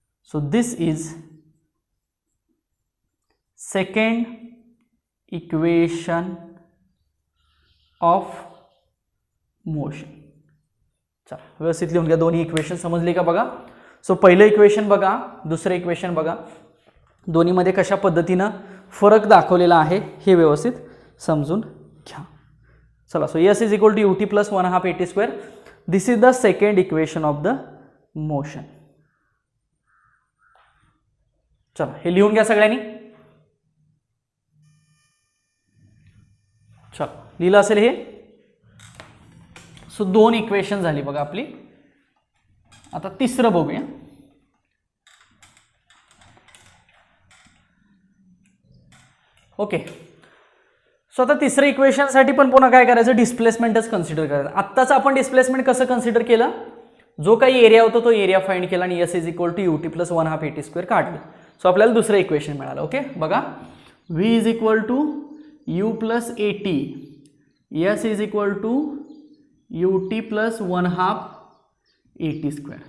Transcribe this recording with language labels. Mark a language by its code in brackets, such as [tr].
[en] So this is second equation of motion. [mr] चला व्यवस्थित लिहून घ्या, दोन्ही इक्वेशन समजली का बघा. सो पहिलं इक्वेशन बघा, दुसरं इक्वेशन बघा, दोन्हीमध्ये कशा पद्धतीनं फरक दाखवलेला आहे हे व्यवस्थित समजून घ्या. [en] चला, so S is equal to UT plus 1/2 AT square. This is the second equation of the motion. [mr] चला हे लिहून घ्या सगळ्यांनी. चला लिहिलं असेल हे. सो 2 इक्वेशन झाली बघा आपली. आता तिसरं बघूया. ओके, सो आता तिसऱ्या इक्वेशनसाठी पण पुन्हा काय करायचं, डिस्प्लेसमेंटच कन्सिडर करायचं. आत्ताच आपण डिस्प्लेसमेंट कसं कन्सिडर केलं, जो काही एरिया होता तो एरिया फाइंड केला आणि [en] S is equal to UT plus 1/2 AT square [mr] काढलं. सो आपल्याला दुसरं इक्वेशन मिळालं. ओके बघा, [en] V is equal to U plus AT S is equal to U T plus 1/2 AT².